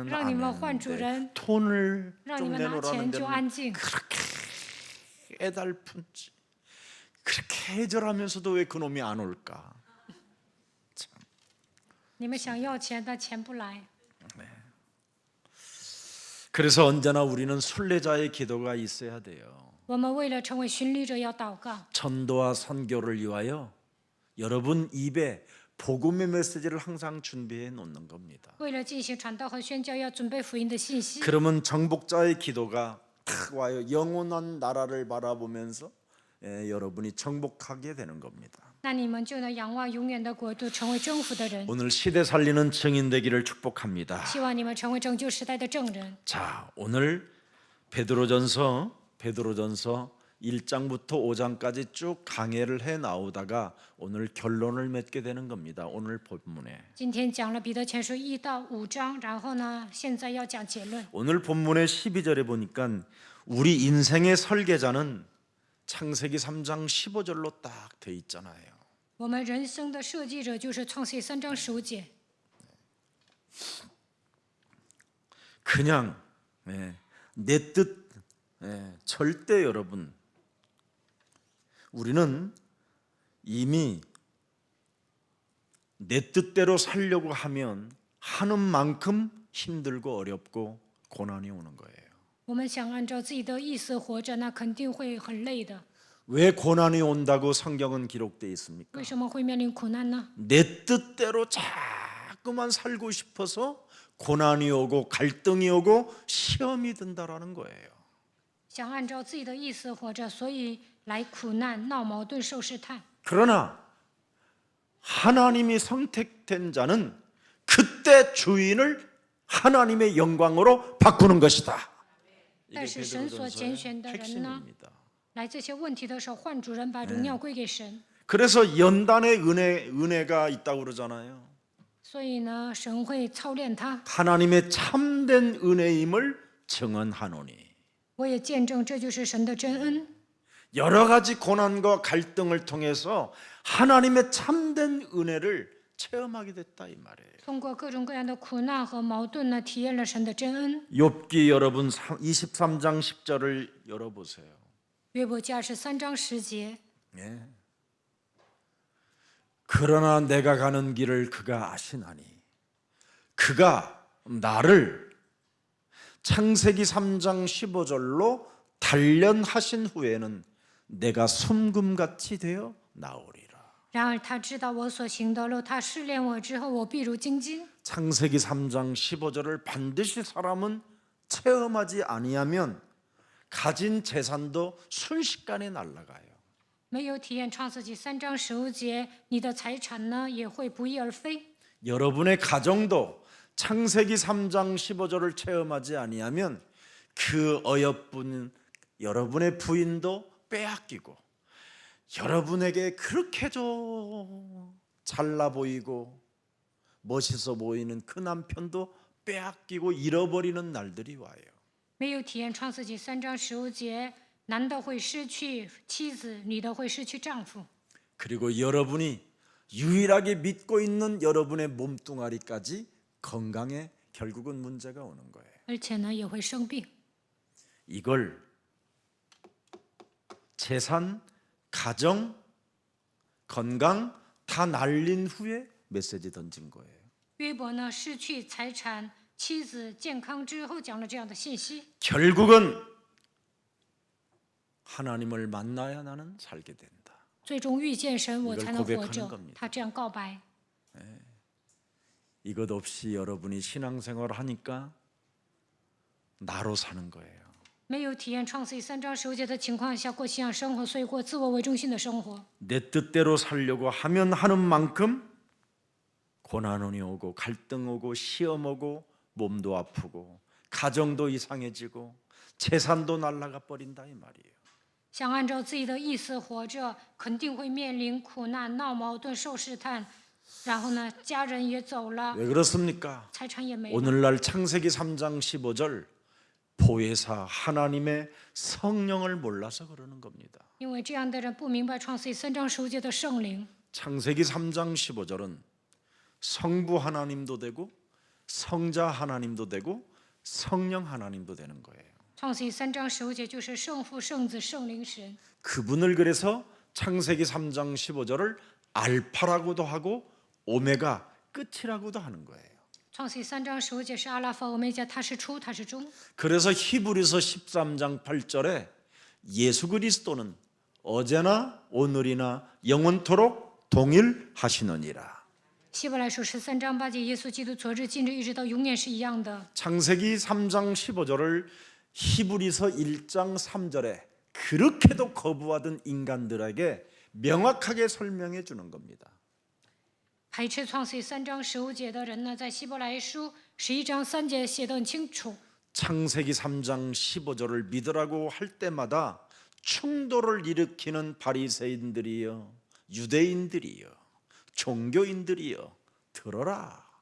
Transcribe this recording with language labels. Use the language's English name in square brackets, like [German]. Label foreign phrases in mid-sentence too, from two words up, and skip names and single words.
[Chinese] 让你们换主 [Korean] 아멘인데 [Chinese] 人， [Korean] 돈을 [Chinese] 让你 [Korean] 좀 [Chinese] 们拿 [Korean] 내놓으라는 [Chinese] 钱就 [Korean] 데는 [Chinese] 安静。 [Korean] 그렇게 애달픈지 그렇게 애절하면서도 왜 그놈이 안 올까? [Chinese] 你们想要钱，但钱不来。 [Korean] 그래서 언제나 우리는 순례자의 기도가 있어야 돼요. [Chinese] 我们为了成为巡礼者要祷告， [Korean] 전도와 선교를 위하여 여러분 입에 복음의 메시지를 항상 준비해 놓는 겁니다. [Chinese] 为了进行传道和宣教，要准备福音的信息。 [Korean] 그러면 정복자의 기도가 탁 와요. 영원한 나라를 바라보면서 여러분이 정복하게 되는 겁니다. [Chinese] 那你们就能仰望永远的国度，成为征服的人。 [Korean] 오늘 시대 살리는 증인 되기를 축복합니다. [Chinese] 希望你们成为拯救时代的证人。 [Korean] 자, 오늘 베드로전서 1장부터 5장까지 쭉 강해를 해 나오다가 오늘 결론을 맺게 되는 겁니다. 오늘 본문에. [Chinese] 今天讲了彼得前书1到5章，然后呢，现在要讲结论。 [Korean] 오늘 본문의 12절에 보니까 우리 인생의 설계자는 창세기 3장 15절로 딱 돼 있잖아요. [Chinese] 我们人生的设计者就是创世记3章15节。 [Korean] 그냥 내 뜻 절대 여러분 우리는 이미 내 뜻대로 살려고 하면 하는 만큼 힘들고 어렵고 고난이 오는 거예요. [Chinese] 我们想按照自己的意思活着，那肯定会很累的。 [Korean] 왜 고난이 온다고 성경은 기록되어 있습니까? [Chinese] 为什么会面临苦难呢？ [Korean] 내 뜻대로 자꾸만 살고 싶어서 고난이 오고 갈등이 오고 시험이 든다라는 거예요. [Chinese] 想按照自己的意思活着，所以来苦难、闹矛盾、受试探。 [Korean] 그러나 하나님이 선택된 자는 그때 주인을 하나님의 영광으로 바꾸는 것이다. 이게 [Chinese] 但是神所拣选的 [Korean] 베드로전서의 [Chinese] 人呢， [Korean] 핵심입니다. [Chinese] 来这些问题的时候，换主人把荣耀归给神。 [Korean] 그래서 연단의 은혜가 있다고 그러잖아요. [Chinese] 所以呢，神会操练他。 [Korean] 하나님의 참된 은혜임을 증언하노니. [Chinese] 我也见证这就是神的真恩。 [Korean] 여러 가지 고난과 갈등을 통해서 하나님의 참된 은혜를 체험하게 됐다 이 말이에요. [Chinese] 通过各种各样的苦难和矛盾呢，体验了神的真恩。 [Korean] 욥기 여러분 23장 10절을 열어보세요. [Chinese] 约伯记23章10节， [Korean] 예. 그러나 내가 가는 길을 그가 아시나니 그가 나를 창세기 3장 15절로 단련하신 후에는 내가 숨금같이 되어 나오리라. [Chinese] 然而他知道我所行的路，他试炼我之后，我必如精金。 [Korean] 창세기 3장 15절을 반드시 사람은 체험하지 아니하면 가진 재산도 순식간에 날아가요. [Chinese] 没有体验创世纪3章15节，你的财产呢也会不翼而飞。 [Korean] 여러분의 가정도 창세기 3장 15절을 체험하지 아니하면 그 어여쁜 여러분의 부인도 빼앗기고 여러분에게 그렇게도 잘나 보이고 멋있어 보이는 그 남편도 빼앗기고 잃어버리는 날들이 와요. [Chinese] 没有体验创世纪3章15节，男的会失去妻子，女的会失去丈夫。 [Korean] 그리고 여러분이 유일하게 믿고 있는 여러분의 몸뚱아리까지 건강에 결국은 문제가 오는 거예요. [Chinese] 而且呢也会生病。 [Korean] 이걸 재산, 가정, 건강 다 날린 후에 메시지 던진 거예요. [Chinese] 约伯呢失去财产、妻子、健康之后，讲了这样的信息。 [Korean] 결국은 하나님을 만나야 나는 살게 된다. [Chinese] 最终遇见神，我才能活 [Korean] 고백하는 [Chinese] 着 [Korean] 겁니다. 。 [Chinese] 他这样告白。 [Korean] 이것 없이 여러분이 신앙생활을 하니까 나로 사는 거예요. [Chinese] 没有体验创世纪3章15节的情况下过信仰生活，所以过自我为中心的生活。 [Korean] 내 뜻대로 살려고 하면 하는 만큼 고난이 오고 갈등 오고 시험 오고 몸도 아프고 가정도 이상해지고 재산도 날아가 버린다 이 말이에요. [Chinese] 想按照自己的意思活着，肯定会面临苦难、闹矛盾、受试探。然后呢，家人也走了， [Korean] 왜 그렇습니까? [Chinese] 财产也没了。 [Korean] 오늘날 창세기 3장 15절 보혜사 하나님의 성령을 몰라서 그러는 겁니다. [Chinese] 因为这样的人不明白创世纪3章15节的圣灵。 [Korean] 창세기 3장 15절은 성부 하나님도 되고 성자 하나님도 되고 성령 하나님도 되는 거예요. [Chinese] 创世纪3章15节就是圣父、圣子、圣灵神。 [Korean] 그분을 그래서 창세기 3장 15절을 알파라고도 하고 오메가 끝이라고도 하는 거예요. [Chinese] 创世纪3章15节是阿拉法、欧米伽，他是初，他是终。 [Korean] 그래서 히브리서 13장 8절에 예수 그리스도는 어제나 오늘이나 영원토록 동일하시느니라. [Chinese] 希伯来书13章8节，耶稣基督昨日、今日一直到永远是一样的。 [Korean] 창세기 3장 15절을 히브리서 1장 3절에 그렇게도 거부하던 인간들에게 명확하게 설명해 주는 겁니다. [Chinese] 排斥创世纪3章15节的人呢，在希伯来书11章3节写得很清楚。 [Korean] 창세기 3장 15절을 믿으라고 할 때마다 충돌을 일으키는 바리새인들이여 유대인들이여 종교인들이여 들어라.